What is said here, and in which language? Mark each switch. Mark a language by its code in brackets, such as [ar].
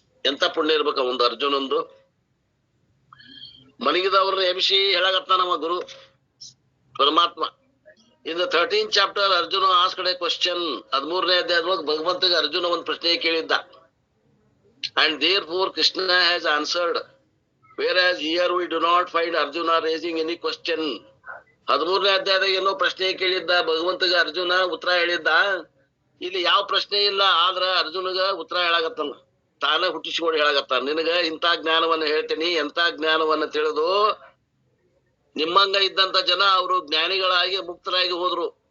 [kn] ಎಂತ ಪುಣ್ಯ ಇರ್ಬೇಕ ಒಂದು ಅರ್ಜುನಂದು. ಮನಗಿದವ್ರನ್ನ ಎಬ್ಸಿ ಹೇಳಾಗತ್ತ ನಮ್ಮ ಗುರು ಪರಮಾತ್ಮ. [en] In the 13th chapter Arjuna asked a question. [kn] 13ನೇ ಅಧ್ಯಾಯದೊಳಗೆ ಭಗವಂತಗೆ Arjuna ಒಂದು ಪ್ರಶ್ನೆ ಕೇಳಿದ್ದ. [en] And therefore Krishna has answered, whereas here we do not find Arjuna raising any question. [kn] 13ನೇ ಅಧ್ಯಾಯದಾಗ ಏನೋ ಪ್ರಶ್ನೆ ಕೇಳಿದ್ದ ಭಗವಂತಗ, ಅರ್ಜುನ ಉತ್ತರ ಹೇಳಿದ್ದ. ಇಲ್ಲಿ ಯಾವ ಪ್ರಶ್ನೆ ಇಲ್ಲ, ಆದ್ರ ಅರ್ಜುನಗ ಉತ್ತರ ಹೇಳಾಗತ್ತಲ್ಲ, ತಾನ ಹುಟ್ಟಿಸಿಕೊಂಡು ಹೇಳಾಗತ್ತ. ನಿನಗ ಇಂಥ ಜ್ಞಾನವನ್ನ ಹೇಳ್ತೇನಿ, ಎಂತ ಜ್ಞಾನವನ್ನ ತಿಳಿದು ನಿಮ್ಮಂಗ ಇದ್ದಂತ ಜನ ಅವರು ಜ್ಞಾನಿಗಳಾಗಿ ಮುಕ್ತರಾಗಿ ಹೋದ್ರು.